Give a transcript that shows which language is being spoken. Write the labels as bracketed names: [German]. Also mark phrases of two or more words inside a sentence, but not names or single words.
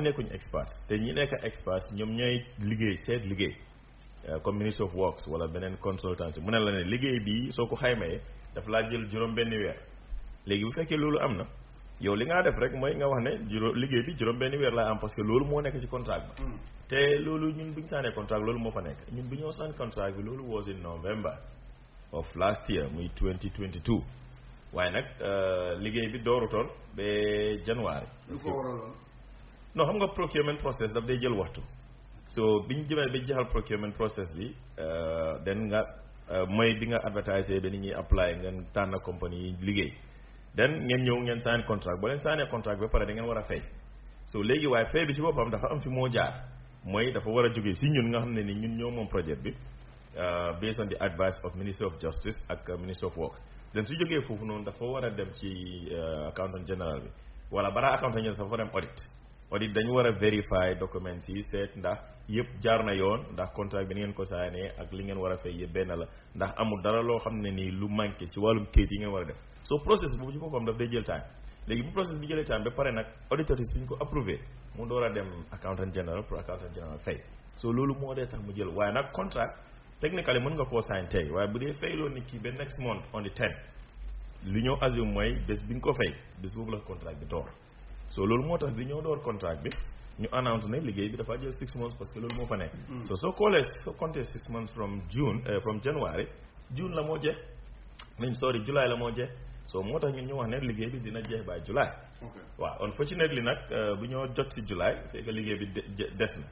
[Wolof] nekkuñu experts te ñi nekk experts ñoom ñooy liggéey seet liggéey comme [English] Ministry of Works [Wolof] wala beneen consultancy mu ne la ne liggéey bi soo ko xaymee daf laa jël juróom benn weer léegi bu fekkee loolu am na yow li ngaa def rek mooy nga wax ne liggéey bi juróom benn weer laa am [French] parce que [Wolof] loolu moo nekk ci contrat bi te loolu ñun bu ñu saanee contrat loolu moo fa nekk ñun bu ñoo saan contrat bi loolu [English] was in November of last year [Wolof] muy 2022 waaye nag liggéey bi doorutoon ba January lu ko waraloon non xam nga [English] procurement process [Wolof] daf day jël waxtu so bi ñu jëmee ba jeexal [English] procurement process [Wolof] bi den nga mooy bi nga advertise ba nit ñuy apply ngeen tànn compagnie yi liggéey den ngeen ñëw ngeen [English] sign contract [Wolof] boo leen signé contract ba pare da ngeen war a fay so léegi waaye fay bi ci boppam dafa am fi moo jaar mooy dafa war a jógee si ñun nga xam ne ni ñun ñoo moom projet bi [English] based on the advice of Ministry of Justice [Wolof] ak [English] Ministry of Works [Wolof] den su jógee foofu noonu dafa war a dem ci accountant général bi wala balaa accountant général dafa war a dem audit audit dañu war a [French] vérifier documents [Wolof] yi seet ndax yëpp jaar na yoon ndax contrat bi ni ngeen ko saanee ak li ngeen war a fay yëpp benn la ndax amul dara loo xam ne nii lu manqué ci wàllum kayit yi ngeen war a def so process boobu ci boppam daf day jël time léegi bu process bi jëlee time ba pare nag auditeur yi suñ ko approuvé mu door a dem [English] accountant general [Wolof] pour [English] accountant general [Wolof] fay so loolu moo dee tax mu jël waaye nag contract technically mën nga koo sign tey waaye bu dee fayloo nit ki ba [English] next month on the 10 [Wolof] li ñoo assume mooy bés bi nga ko fay bés boobu la contract bi door so loolu moo tax bi ñoo door contract bi ñu announce ne liggéey bi dafa jël [English] 6 months [French] parce que [Wolof] loolu moo fa nekk so soo compté [English] 6 months from January [Wolof] June la moo jeex July la moo jeex so moo tax ñun ñu wax ne liggéey bi dina jeex [English] by July [Wolof] waaw unfortunately nag bu ñoo jot ci July fekk liggéey bi des na